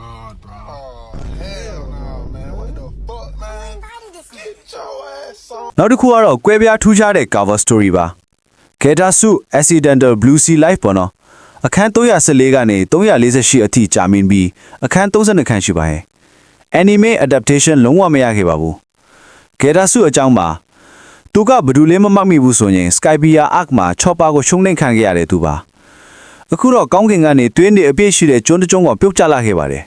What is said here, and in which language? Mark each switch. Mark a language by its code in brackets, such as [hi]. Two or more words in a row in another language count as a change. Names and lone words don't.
[en] out, bro. Oh, hell no, man. What the fuck, man? Get your ass on. [my] နောက်တစ်ခုကတော့ကွဲပြားထူးခြားတဲ့ [en] cover story [my] ပါ Geta Su Accidental Blue Sea Life ပေါ့နော်အခန်း314ကနေ348အထိကြာမြင့်ပြီးအခန်း32ခန်းရှိပါရဲ့ [en] Anime adaptation [my] လုံးဝမရခဲ့ပါဘူး Geta Su အကြောင်းပါသူကဘယ်သူလဲမမှတ်မိဘူးဆိုရင် Skypiea Arc မှာ Chopper ကိုရှုံးနှိမ်ခံခဲ့ရတယ်သူပါအခုတော့ကောင်းကင်ကနေတွင်းနေအပြည့်ရှိတဲ့ကျွန်းတစ်ကျွန်းကိုပြုတ်ကျလာခဲ့ပါတယ်